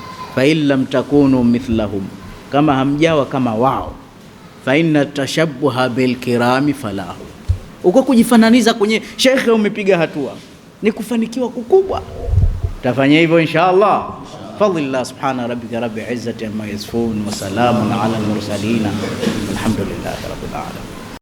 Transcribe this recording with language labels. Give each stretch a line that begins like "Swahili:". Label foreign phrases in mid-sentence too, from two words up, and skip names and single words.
Arabic: فإن لم تكونوا مثلهم,
Swahili: kama hamjawa kama wao,
Arabic: فإن التشبه بالكرام فلاح.
Swahili: Uko kujifananiza kwenye shekhe, umepiga hatua, ni kufanikiwa kukubwa. Tafanya hivyo inshallah.
Arabic: فضل الله سبحان ربك رب العزة عما يصفون وسلام على المرسلين الحمد لله رب العالمين.